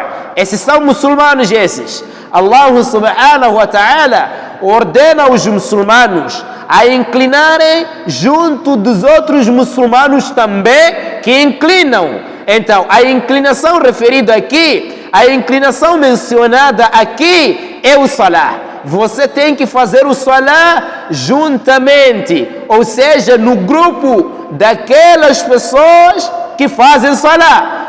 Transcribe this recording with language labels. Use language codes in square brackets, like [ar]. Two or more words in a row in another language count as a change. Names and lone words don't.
[pt] Esses são muçulmanos, esses. [ar] الله سبحانه وتعالى [pt] ordena os muçulmanos a inclinarem junto dos outros muçulmanos também que inclinam. Então, a inclinação referida aqui, a inclinação mencionada aqui é o salah. Você tem que fazer o salah juntamente, ou seja, no grupo daquelas pessoas que fazem salah.